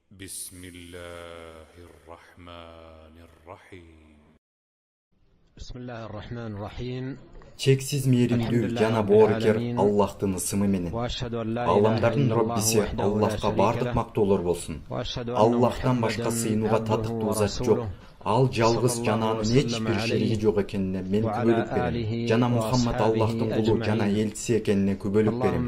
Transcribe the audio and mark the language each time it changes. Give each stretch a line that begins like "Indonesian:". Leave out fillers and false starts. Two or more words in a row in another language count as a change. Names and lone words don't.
Arabic: بسم الله الرحمن الرحيم بسم الله الرحمن الرحيم
Kyrgyz: Çeksiz meyrimdүү жана боорукер Аллахтын ысымы менен. Аламдардын Роббиси Аллахка бардык мактоолор болсун. Аллахтан башка сыйынууга татыктуу зат жок. Ал жалгыз жана анын эч бир шериги жок экенине мен күбөлүк берем. Жана Мухаммад Аллахтын кулу жана элчиси экенине күбөлүк берем.